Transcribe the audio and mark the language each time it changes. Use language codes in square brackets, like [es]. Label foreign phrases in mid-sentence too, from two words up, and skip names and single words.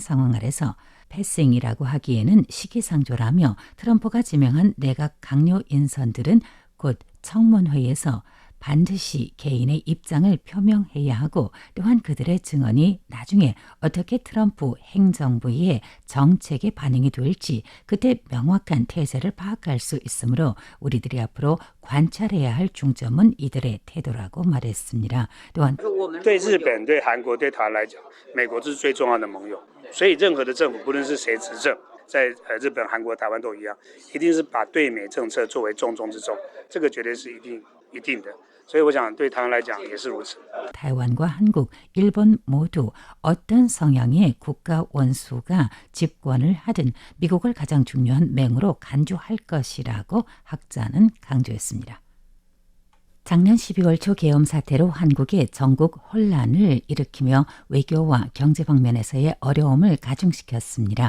[ko] 상황 아래서 패싱이라고 하기에는 시기상조라며 트럼프가 지명한 내각 강요 인선들은 곧 청문회에서 반드시 개인의 입장을 표명해야 하고 또한 그들의 증언이 나중에 어떻게 트럼프 행정부의 정책에 반영이 될지 그때 명확한 태세를 파악할 수 있으므로 우리들이 앞으로 관찰해야 할 중점은 이들의 태도라고 말했습니다. 또한 [zh] 对日本、对韩国、对台湾来讲，美国是最重要的盟友，所以任何的政府不论是谁执政，在日本、韩国、台湾都一样，一定是把对美政策作为重中之重，这个绝对是一定的。所以我想对台湾来讲也是如此。 [ko] 타이완과 한국, 일본 모두 어떤 성향의 국가 원수가 집권을 하든 미국을 가장 중요한 맹으로 간주할 것이라고 학자는 강조했습니다. 작년 12월 초 계엄 사태로 한국의 전국 혼란을 일으키며 외교와 경제 방면에서의 어려움을 가중시켰습니다.